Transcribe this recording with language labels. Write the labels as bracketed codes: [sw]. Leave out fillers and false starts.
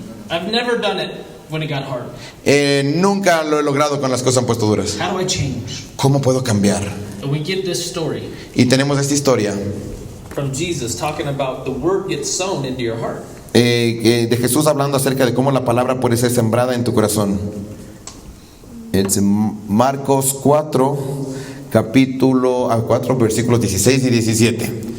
[en] I've never done it when it got hard. [es] Nunca lo he logrado con las cosas han puesto duras. [en] How do I change? [es] ¿Cómo puedo cambiar? [en] And we get this story [es] Y tenemos esta historia [en] from Jesus talking about the word gets sown into your heart. [es] de Jesús hablando acerca de cómo la palabra puede ser sembrada en tu corazón. Es Marcos 4, capítulo 4, versículos 16 y 17.